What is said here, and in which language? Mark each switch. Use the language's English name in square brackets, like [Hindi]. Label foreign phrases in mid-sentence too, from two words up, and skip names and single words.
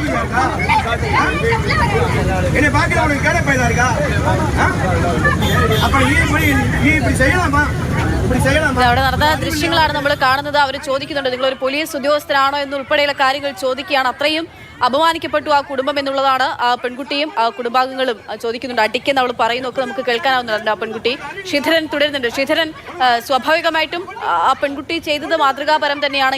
[Tamil] என்னை பார்க்க உனக்கு கேட பையனா இருக்கா? அப்ப நீ இப்படி செய்யலாமா? [Malayalam] അവിടെ നടന്ന ദൃശ്യങ്ങളാണ് നമ്മൾ കാണുന്നത്. അവർ ചോദിക്കുന്നുണ്ട്, നിങ്ങളൊരു പോലീസ് ഉദ്യോഗസ്ഥനാണോ എന്നുൾപ്പെടെയുള്ള കാര്യങ്ങൾ ചോദിക്കുകയാണ്. അത്രയും അപമാനിക്കപ്പെട്ടു ആ കുടുംബം എന്നുള്ളതാണ് ആ പെൺകുട്ടിയും ആ കുടുംബാംഗങ്ങളും ചോദിക്കുന്നുണ്ട്. അടിക്കെന്ന് അവൾ പറയുന്നൊക്കെ നമുക്ക് കേൾക്കാനാവുന്നുണ്ട്. ആ പെൺകുട്ടി ശ്രീധരൻ തുടരുന്നുണ്ട്. ശ്രീധരൻ, സ്വാഭാവികമായിട്ടും ആ പെൺകുട്ടി ചെയ്തത് മാതൃകാപരം തന്നെയാണ്.